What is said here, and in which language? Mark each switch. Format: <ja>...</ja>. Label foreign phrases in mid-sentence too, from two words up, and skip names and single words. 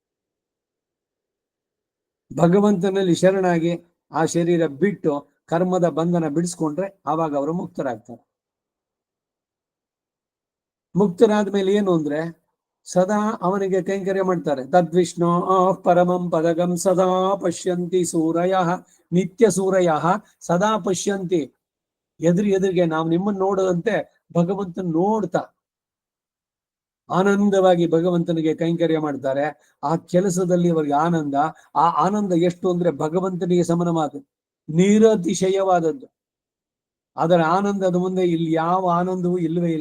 <kn>ಭಗವಂತನಲ್ಲಿ ಶರಣಾಗಿ ಆ ಶರೀರ ಬಿಟ್ಟು ಕರ್ಮದ ಬಂಧನ ಬಿಡಿಸ್ಕೊಂಡ್ರೆ ಆವಾಗ ಅವರು ಮುಕ್ತರಾಗ್ತಾರೆ. ಮುಕ್ತರಾದ್ಮೇಲೆ ಏನು ಅಂದ್ರೆ ಸದಾ ಅವನಿಗೆ ಕೈಂಕರ್ಯ ಮಾಡ್ತಾರೆ.</kn> <sa>ತದ್ವಿಷ್ಣು ಪರಮಂ ಪದಗಂ ಸದಾ ಪಶ್ಯಂತಿ ಸೂರಯ, ನಿತ್ಯ ಸೂರಯ ಸದಾ ಪಶ್ಯಂತಿ.</sa> <kn>ಎದುರಿಗೆ ನಾವು ನಿಮ್ಮನ್ನು ನೋಡದಂತೆ ಭಗವಂತನ ನೋಡ್ತಾ ಆನಂದವಾಗಿ ಭಗವಂತನಿಗೆ ಕೈಂಕರ್ಯ ಮಾಡ್ತಾರೆ. ಆ ಕೆಲಸದಲ್ಲಿ ಅವರಿಗೆ ಆನಂದ. ಆ ಆನಂದ ಎಷ್ಟು ಅಂದ್ರೆ ಭಗವಂತನಿಗೆ ಸಮನವಾದ ನಿರತಿಶಯವಾದದ್ದು. ಅದರ ಆನಂದದ ಮುಂದೆ ಇಲ್ಲಿ ಯಾವ ಆನಂದವೂ ಇಲ್ಲವೇ ಇಲ್ಲ.</kn>